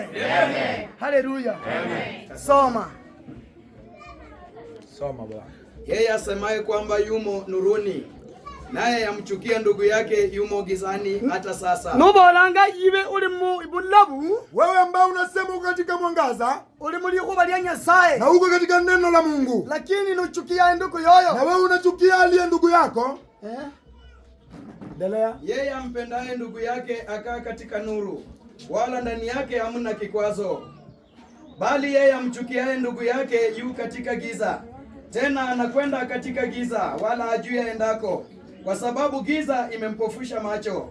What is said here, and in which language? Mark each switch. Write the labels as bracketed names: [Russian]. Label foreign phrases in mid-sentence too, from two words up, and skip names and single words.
[Swahili] Amen. Haleluya. Amen. Soma Bwana. Yeye asemaye kwamba yumo nuruni, naye yamchukia ndugu yake yumo gizani hata sasa. [Luyia] Nubolanga ibe uli mu ibulabu. [Swahili] Wewe ambao unasema uko katika mwangaza, [Luyia] uli muri kuba lya Nyasaye. [Swahili] na uko katika neno la Mungu. Lakini nuchukia ndugu yoyo. Na wewe unachukia aliye ndugu yako. Endelea. Yeye ampendaye ndugu yake akaa katika nuru, wala ndani yake hamna kikwazo. Bali yeye amchukiaye ndugu yake yu katika giza, tena anakwenda katika giza, wala hajui aendako, kwa sababu giza imempofusha macho.